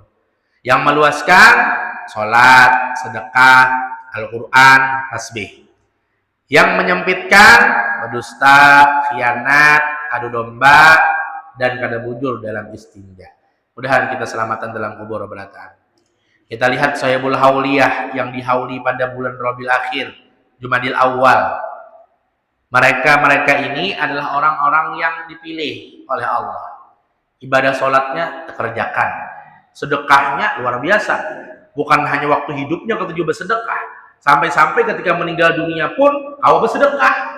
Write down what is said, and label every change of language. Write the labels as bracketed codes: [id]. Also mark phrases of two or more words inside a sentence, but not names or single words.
[id] Yang meluaskan sholat, sedekah, Al-Quran, tasbih. Yang menyempitkan berdusta, khianat, adu domba, [bjn] dan kada bujur dalam istinja. Mudahan kita selamatan dalam kubur berataan. [id] Kita lihat Sahibul Hauliyah yang dihauli pada bulan Rabiul Akhir, Jumadil Awal. Mereka ini adalah orang-orang yang dipilih oleh Allah. Ibadah sholatnya terkerjakan. Sedekahnya luar biasa. Bukan hanya waktu hidupnya ketujuh bersedekah. Sampai-sampai ketika meninggal dunia pun kau bersedekah.